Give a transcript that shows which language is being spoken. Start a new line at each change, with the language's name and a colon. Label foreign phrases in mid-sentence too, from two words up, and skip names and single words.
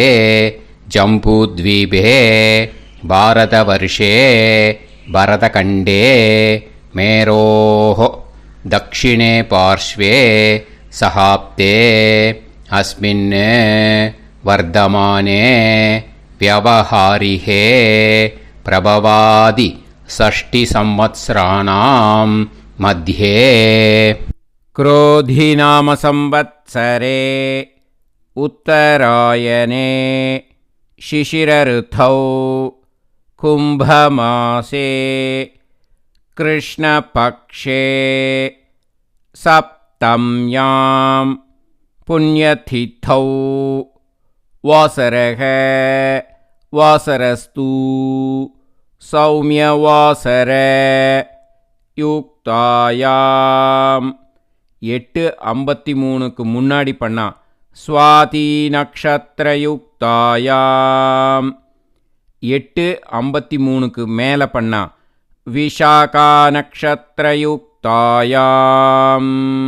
Sanskrit: जम्बूद्वीपे भारतवर्षे भरतखण्डे मेरोः दक्षिणे पार्श्वे शकाब्दे अस्मिन् वर्तमाने व्यवहारिहे प्रभवादि षष्टि संवत्सराणां मध्ये. क्रोधिनाम संवत्सरे उत्तरायणे शिशिरऋतौ कुम्भमासे कृष्णपक्षे सप्तम्यां पुण्यतिथौ वासरः वासरस्तु सौम्यवासर யுக்தாயாம்.
Tamil: 8:53க்கு முன்னாடி பண்ணா
Sanskrit: स्वाति नक्षत्र युक्तायाम्.
Tamil: 8:53க்கு மேலே பண்ணா
Sanskrit: विशाखा नक्षत्र युक्तायाम्.